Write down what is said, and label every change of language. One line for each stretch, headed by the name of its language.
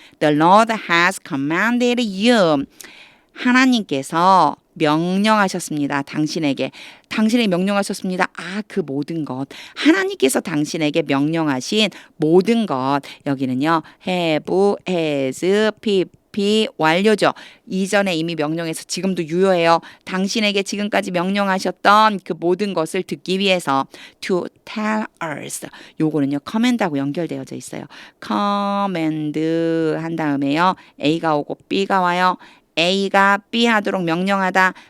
English: The Lord has commanded you.
Korean: 하나님께서 명령하셨습니다. 당신에게 명령하셨습니다. 아, 그 모든 것. 하나님께서 당신에게 명령하신 모든 것. 여기는요.
English: have, has, pp
Korean: 완료죠. 이전에 이미 명령해서 지금도 유효해요. 당신에게 지금까지 명령하셨던 그 모든 것을 듣기 위해서
English: to tell us.
Korean: 요거는요. command하고 연결되어져 있어요. command 한 다음에요. A가 오고 B가 와요. A가 B 하도록 명령하다.